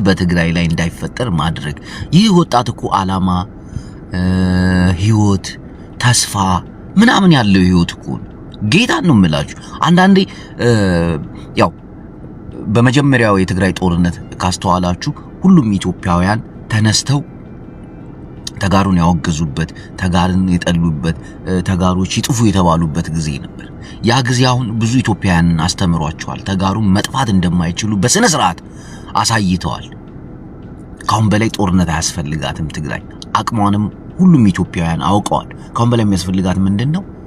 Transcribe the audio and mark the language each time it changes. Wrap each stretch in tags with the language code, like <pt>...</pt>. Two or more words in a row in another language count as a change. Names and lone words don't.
<am>በትግራይ ላይ እንዳይፈጠር ማድረግ። ይህ ወጣት እኮ አላማ፣ ህይወት፣ ተስፋ ምናምን ያለው ህይወት እኮ ጌታን ነው የምላችሁ። አንዳንዴ ያው በመጀመሪያው የትግራይ ጦርነት ካስተዋላችሁ ሁሉም ኢትዮጵያውያን ተነስተው ተጋሩን ያወገዙበት፣ ተጋሩን የጠሉበት፣ ተጋሮች ይጥፉ የተባሉበት ጊዜ ነበር። ያ ጊዜ አሁን ብዙ ኢትዮጵያውያንን አስተምሯቸዋል። ተጋሩን መጥፋት እንደማይችሉ በስነ ስርዓት አሳይተዋል። ካሁን በላይ ጦርነት አያስፈልጋትም ትግራይ። አቅሟንም ሁሉም ኢትዮጵያውያን አውቀዋል። ካሁን በላይ የሚያስፈልጋት ምንድነው?</am>